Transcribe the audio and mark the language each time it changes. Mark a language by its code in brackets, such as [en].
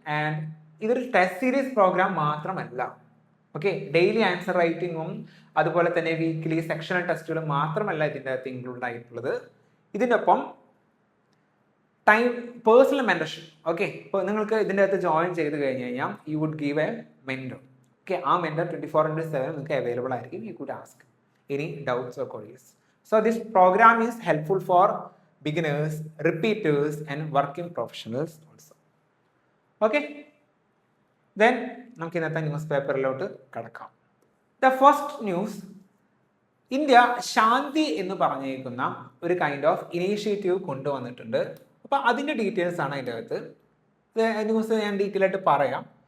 [ml] And ഇതൊരു test series programme മാത്രമല്ല. Okay, daily answer റൈറ്റിങ്ങും അതുപോലെ തന്നെ വീക്ക്ലി സെക്ഷണൽ ടെസ്റ്റുകളും മാത്രമല്ല ഇതിൻ്റെ അകത്ത് ഇൻക്ലൂഡ് ആയിട്ടുള്ളത്. ഇതിൻ്റെ ഒപ്പം പേഴ്സണൽ മെന്റർഷിപ്പ്. ഓക്കെ, ഇപ്പോൾ നിങ്ങൾക്ക് ഇതിൻ്റെ അകത്ത് ജോയിൻ ചെയ്ത് കഴിഞ്ഞ് കഴിഞ്ഞാൽ [en] You would give a mentor. [ml] Okay, ആ മെന്റർ 24/7 നിങ്ങൾക്ക് അവൈലബിൾ ആയിരിക്കും. [en] You could ask any doubts or queries. So this program is helpful for beginners, repeaters and working professionals also. Okay, then [ml] നമുക്ക് ഇന്നത്തെ ന്യൂസ് പേപ്പറിലോട്ട് കടക്കാം. [en] The first news, [ml] India ശാന്തി എന്ന് പറഞ്ഞേക്കുന്ന ഒരു kind of initiative കൊണ്ടുവന്നിട്ടുണ്ട്. അപ്പോൾ അതിൻ്റെ ഡീറ്റെയിൽസ് ആണ് അതിൻ്റെ അകത്ത്. ന്യൂസ് ഞാൻ ഡീറ്റെയിൽ ആയിട്ട് പറയാം.